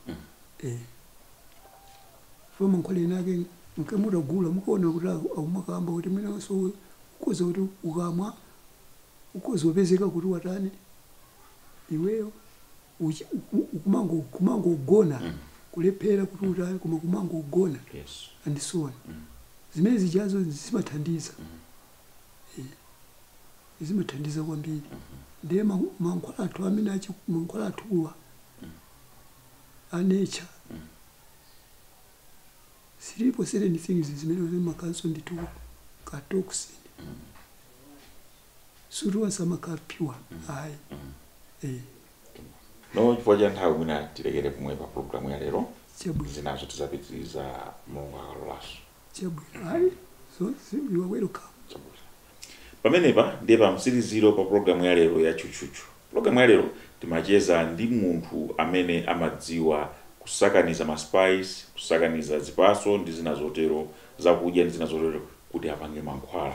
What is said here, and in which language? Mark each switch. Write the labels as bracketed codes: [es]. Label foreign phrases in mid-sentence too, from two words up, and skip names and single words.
[ny] fo mankhwala inake mkamutagula mukaona kuti aumakamba kuti mwenanso ukoza kuti ukamwa ukoza upezeka kuti watani iweyo kumango ugona kulephera kuti utani koma kumango ugona [en] and so on. [ny] Zimene zijazo zimathandiza. Zimathandiza kwambiri. Ndiye mankhwala athu amene mankhwala athuwa nature. Silipo [en] certain things [ny] zimene zimakanso nditu ka toxin. Suruwa samaka pure. Ayi. No chifukwa cha nthawi mwina tilekere pomwe pa programu ya lero. Chabwino. Zinazo tizapitiriza Mulungu akalola. Chabwino. Ayi. [en] So you are welcome. [ny] Chabwino. Pamenepa ndiye pa msiriziro pa programu ya lero ya chuchuchu. Programu ya lero timacheza ndi munthu amene amadziwa kusakaniza ma spice, kusakaniza zipaso ndi zinazotero zakudya ndi zinazotero kuti apange mankhwala.